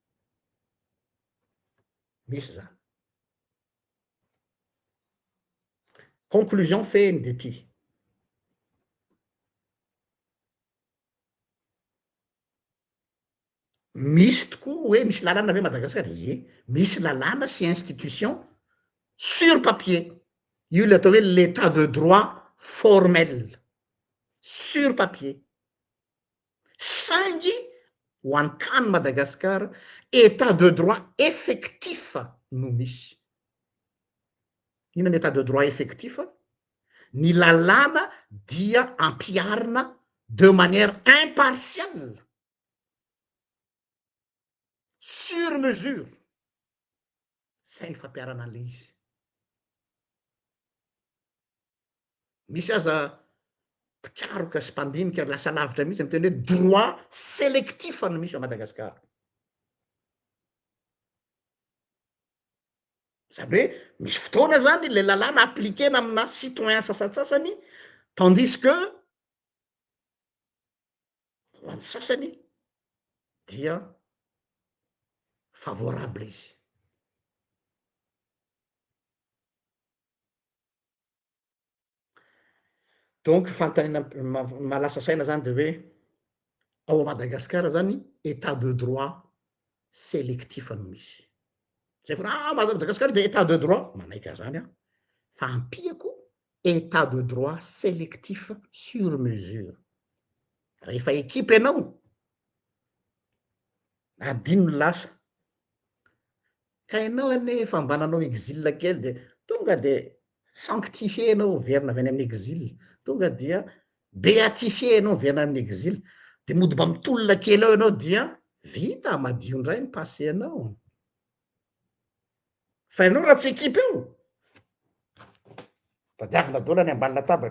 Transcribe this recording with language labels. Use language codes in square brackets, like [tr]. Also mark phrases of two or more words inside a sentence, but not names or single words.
[mg] misy zany conclusion feny de ty misy tokoa hoe misy lalàna ave Madagasikara e misy lalàna sy [fr] institution sur papier [mg] io le atao hoe [fr] l'état de droit formel sur papier [mg] saingy ho an-kany Madagasikara [fr] état de droit effectif [mg] no misy ina ny [fr] état de droit effectif [mg] ny lalàna dia ampiarina [fr] de manière impartiale sur mesure [mg] zay ny fampiarana an'le izy misy aza mpikaroka sy mpandinika lasa lavitra mihitsy miteny hoe [fr] droit sélectif [mg] no misy a Madagasikara zany hoe misy fotoana zany le lalàna appliquena amina citoyen sasatsasany [fr] tandis que [mg] ho an'ny sasany dia favorable izy donc fantanina malasa saina zany de hoe ao Madagasikara zany [fr] état de droit sélectif [mg] no misy zay fa Madagasikara de [fr] état de droit [mg] manaika zany a fa ampiako [fr] état de droit sélectif sur mesure [mg] rehefa ekipe ianao adino lasa ka ianao anefa mba nanao exil kely de tonga de sanctifié anao verina avy any amin'ny exil tonga dia béatifié anao verina amin'ny exil de mody mba mitolona kely ao ianao dia vita madio ndray ny passé anao fa ianao raha tsy ekipe io tadiavina daholo any ambany latabatra.